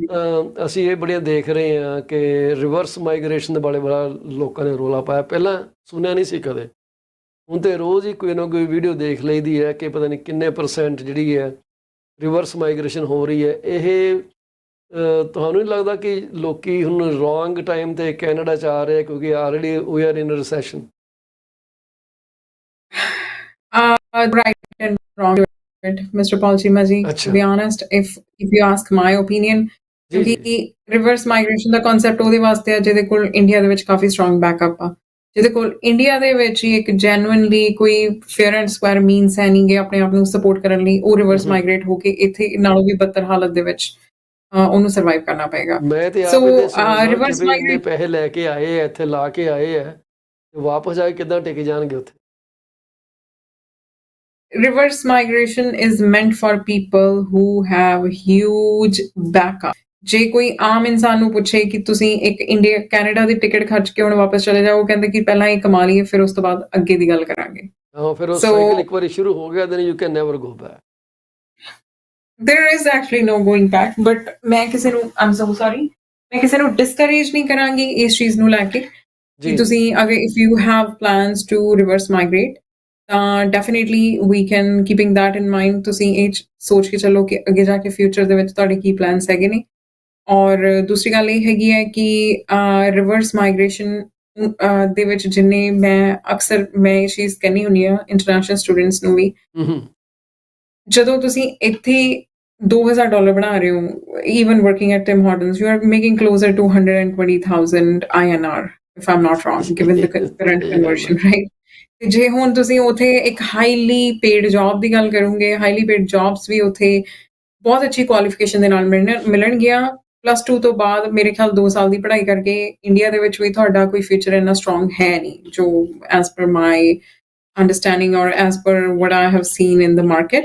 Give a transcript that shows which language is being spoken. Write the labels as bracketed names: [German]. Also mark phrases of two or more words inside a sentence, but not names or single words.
[Punjabi] ਅਸੀਂ ਇਹ ਬੜੀਆਂ ਦੇਖ ਰਹੇ ਹਾਂ ਕਿ [English] reverse migration [Punjabi] ਦੇ ਬਾਰੇ ਬੜਾ ਲੋਕਾਂ ਨੇ ਰੌਲਾ ਪਾਇਆ, ਪਹਿਲਾਂ ਸੁਣਿਆ ਨਹੀਂ ਸੀ ਕਦੇ। ਹੁਣ ਤੇ ਰੋਜ਼ ਹੀ ਕੋਈ ਨਾ ਕੋਈ ਵੀਡੀਓ ਦੇਖ ਲਈਦੀ ਹੈ ਕਿ ਪਤਾ ਨਹੀਂ ਕਿੰਨੇ % ਜਿਹੜੀ ਹੈ [English] reverse migration [Punjabi] ਹੋ ਰਹੀ ਹੈ। ਇਹ ਤੁਹਾਨੂੰ ਨਹੀਂ ਲੱਗਦਾ ਕਿ ਲੋਕੀ ਹੁਣ [English] wrong time [Punjabi] ਤੇ ਕੈਨੇਡਾ 'ਚ ਆ ਰਹੇ ਕਿਉਂਕਿ [English] already we are in recession? Right and wrong to it, Mr. Paul Cheema ji. To [Punjabi] ਅੱਛਾ [English] be honest, if you ask my opinion, [Punjabi] ਜੀ ਜੀ ਕਿਉਂਕਿ [English] reverse migration [Punjabi] ਦਾ ਕਨਸੈਪਟ ਉਹਦੇ ਵਾਸਤੇ ਆ ਜਿਹਦੇ ਕੋਲ ਇੰਡੀਆ ਦੇ ਵਿੱਚ ਕਾਫੀ [English] strong backup [Punjabi] ਆ, ਜਿਹਦੇ ਕੋਲ ਇੰਡੀਆ ਦੇ ਵਿੱਚ ਹੀ ਇੱਕ ਜੈਨੂਇਨਲੀ ਕੋਈ [English] fair and square means [Punjabi] ਹੈ ਨਹੀਂਗੇ ਆਪਣੇ ਆਪ ਨੂੰ ਸਪੋਰਟ ਕਰਨ ਲਈ, ਉਹ [English] reverse migrate [Punjabi] ਹੋ ਕੇ ਇੱਥੇ ਨਾਲੋਂ ਵੀ ਬੱਤਰ ਹਾਲਤ ਦੇ ਵਿੱਚ ਉਹਨੂੰ ਸਰਵਾਈਵ ਕਰਨਾ ਪਏਗਾ। ਮੈਂ ਤੇ ਸੋ ਆਪ ਇਹਦੇ ਸੋਚਦਾ ਕਿ ਰਿਵਰਸ ਵੀ ਇੰਨੇ ਮਾਈਗ੍ਰੇਟ ਪੈਸੇ ਲੈ ਕੇ ਆਏ ਆ ਇੱਥੇ, ਲਾ ਕੇ ਆਏ ਆ, ਤੇ ਵਾਪਸ ਜਾ ਕੇ ਕਿੱਦਾਂ ਟਿਕ ਜਾਣਗੇ ਉੱਥੇ? [English] reverse migration is meant for people who have huge backup। [Punjabi] ਜੇ ਕੋਈ ਆਮ ਇਨਸਾਨ ਨੂੰ ਪੁੱਛੇ ਕਿ ਤੁਸੀਂ ਇੱਕ ਇੰਡੀਆ ਕੈਨੇਡਾ ਦੀ ਟਿਕਟ ਖਰਚ ਕੇ ਹੁਣ ਵਾਪਸ ਚਲੇ ਜਾਓ, ਉਹ ਕਹਿੰਦੇ ਕਿ ਪਹਿਲਾਂ ਇਹ ਕਮਾ ਲਈਏ ਫਿਰ ਉਸ ਤੋਂ ਬਾਅਦ ਅੱਗੇ ਦੀ ਗੱਲ ਕਰਾਂਗੇ। ਹਾਂ, ਫਿਰ ਉਹ So ਸਾਈਕਲ ਇੱਕ ਵਾਰੀ ਸ਼ੁਰੂ ਹੋ ਗਿਆ [English] then you can never go back। there is actually no going back, but [Punjabi] ਮੈਂ ਕਿਸੇ ਨੂੰ [English] I'm so sorry, [Punjabi] ਮੈਂ ਕਿਸੇ ਨੂੰ discourage ਨਹੀਂ ਕਰਾਂਗੀ ਇਸ ਚੀਜ਼ ਨੂੰ ਲੈ ਕੇ ਕਿ ਜੀ ਤੁਸੀਂ ਅਗਰ [English] if you have plans to reverse migrate ਤਾਂ definitely we can keeping that in mind, [Punjabi] ਤੁਸੀਂ ਇਹ ਸੋਚ ਕੇ ਚੱਲੋ ਕਿ ਅੱਗੇ ਜਾ ਕੇ ਫਿਊਚਰ ਦੇ ਵਿੱਚ ਤੁਹਾਡੇ ਕੀ ਪਲਾਨਸ ਹੈਗੇ ਨੇ। ਔਰ ਦੂਸਰੀ ਗੱਲ ਇਹ ਹੈਗੀ ਹੈ ਕਿ [English] reverse migration [Punjabi] ਦੇ ਵਿੱਚ ਜਿੰਨੇ ਮੈਂ ਅਕਸਰ ਮੈਂ ਇਹ ਚੀਜ਼ ਕਹਿੰਦੀ ਹੁੰਦੀ ਹਾਂ [English] international students [Punjabi] ਨੂੰ ਵੀ, ਜਦੋਂ ਤੁਸੀਂ ਇੱਥੇ $2,000 ਬਣਾ ਰਹੇ ਹੋ, [English] even working at Tim Hortons, you are making closer to 120,000 INR, if I'm not wrong, given the current conversion, right? [Punjabi] ਤੇ ਜੇ ਹੁਣ ਤੁਸੀਂ ਉੱਥੇ ਇੱਕ [English] highly paid job [Punjabi] ਦੀ ਗੱਲ ਕਰੋਗੇ, [English] highly paid jobs [Punjabi] ਵੀ ਉੱਥੇ ਬਹੁਤ ਅੱਛੀ ਕੁਆਲੀਫਿਕੇਸ਼ਨ ਦੇ ਨਾਲ ਮਿਲਣਗੀਆਂ। +2 ਤੋਂ ਬਾਅਦ ਮੇਰੇ ਖਿਆਲ 2 ਸਾਲ ਦੀ ਪੜ੍ਹਾਈ ਕਰਕੇ ਇੰਡੀਆ ਦੇ ਵਿੱਚ ਵੀ ਤੁਹਾਡਾ ਕੋਈ ਫਿਊਚਰ ਇੰਨਾ ਸਟਰੋਂਗ ਹੈ ਨਹੀਂ, ਜੋ [English] as per my understanding [Punjabi] ਔਰ [English] as per what I have seen in the market.